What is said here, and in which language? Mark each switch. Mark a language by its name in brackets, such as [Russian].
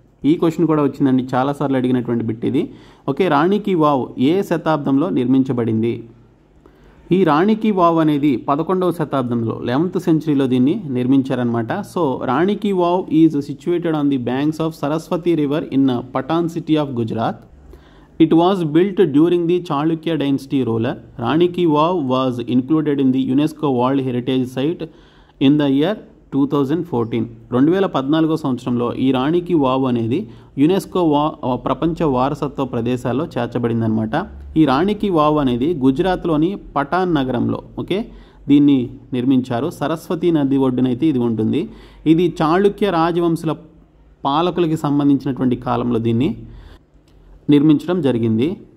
[Telugu] ఈ క్వశ్చన్ కూడా వచ్చిందండి, చాలాసార్లు అడిగినటువంటి బిట్ ఇది. ఓకే, రాణి కి వావ్ ఏ శతాబ్దంలో నిర్మించబడింది? ఈ రాణి కి వావ్ అనేది 11వ శతాబ్దంలో 11th సెంచరీలో దీన్ని నిర్మించారనమాట. [English] So Rani Ki Vav is situated on the banks of Saraswati river in Patan city of Gujarat. It was built during the Chalukya dynasty ruler. Rani Ki Vav was included in the UNESCO World Heritage Site in the year 2014. [Telugu] 2014 సంవత్సరంలో ఈ రాణి కి wow అనేది UNESCO ప్రపంచ వారసత్వ ప్రదేశాల్లో చేర్చబడిందనమాట. ఈ రాణి కి wow అనేది గుజరాత్లోని పటాన్ నగరంలో ఓకే దీన్ని నిర్మించారు. సరస్వతి నది ఒడ్డునైతే ఇది ఉంటుంది. ఇది చాళుక్య రాజవంశుల పాలకులకి సంబంధించినటువంటి కాలంలో దీన్ని నిర్మించడం జరిగింది.